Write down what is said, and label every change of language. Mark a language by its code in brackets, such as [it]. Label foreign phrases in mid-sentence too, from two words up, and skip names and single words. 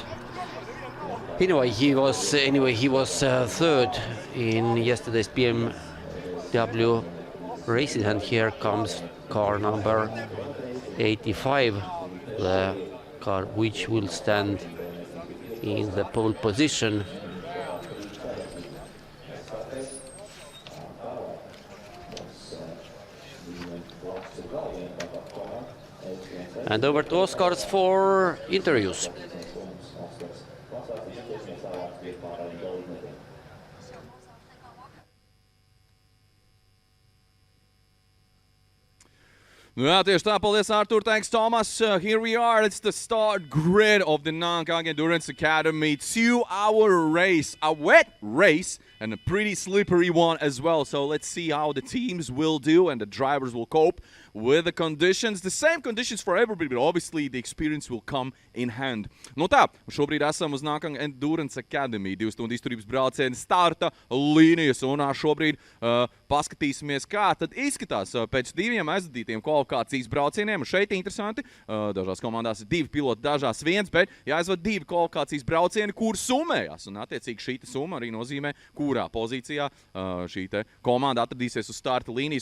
[en] Anyway, he was third in yesterday's BMW races, and here comes car number 85, the car which will stand in the pole position. And over to Oskars for interviews. [lv] Nu jā, tieši tā, paldies, Artur, [en] thanks, Thomas. Here we are, it's the start grid of the Nankang Endurance Academy 2-hour race, a wet race and a pretty slippery one as well. So let's see how the teams will do and the drivers will cope with the conditions. The same conditions for everybody, but obviously the experience will come in hand. [lv] Nu tā, šobrīd esam uz Nankang Endurance Academy 2 stundu izturības brauciena starta līnijas, un šobrīd paskatīsimies, kā tad izskatās pēc diviem aizvadītiem kvalifikācijas braucieniem. Šeit interesanti, dažās komandās ir 2 piloti, dažās 1, bet jāizvada 2 kvalifikācijas braucieni, kur summējās, un attiecīgi šī summa arī nozīmē, kurā pozīcijā šī komanda atradīsies uz starta līnijas.